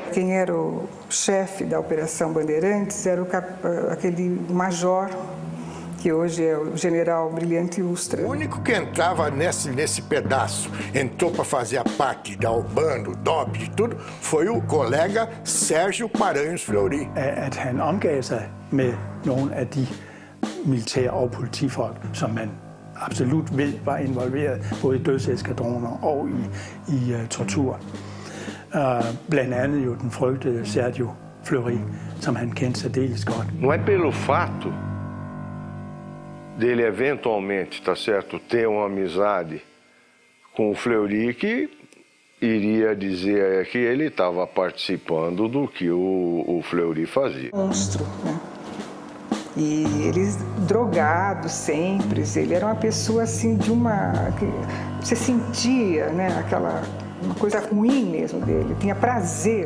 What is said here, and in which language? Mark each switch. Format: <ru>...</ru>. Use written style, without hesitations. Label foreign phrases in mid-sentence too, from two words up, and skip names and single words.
<pt>Quem era o chefe da Operação Bandeirantes era aquele major, que hoje é o general Brilhante Ustra. O único que entrava nesse pedaço, entrou para fazer a parte da UBAN, do DOB, de tudo, foi o colega Sérgio Paranhos Fleury.</pt> <da>At han omgav sig med nogle af de militære og politifolk, som man absolut ved var involveret både i dødseskadroner og i tortur. Blandt andet jo den frygtede Sergio Fleury, som han kendte særdeles godt.</da> <pt>Não é pelo fato dele eventualmente, tá certo, ter uma amizade com o Fleury que iria dizer que ele estava participando do que o Fleury fazia. Monstro, né? E ele drogado sempre, ele era uma pessoa assim de você sentia, né, uma coisa ruim mesmo dele, tinha prazer.</pt>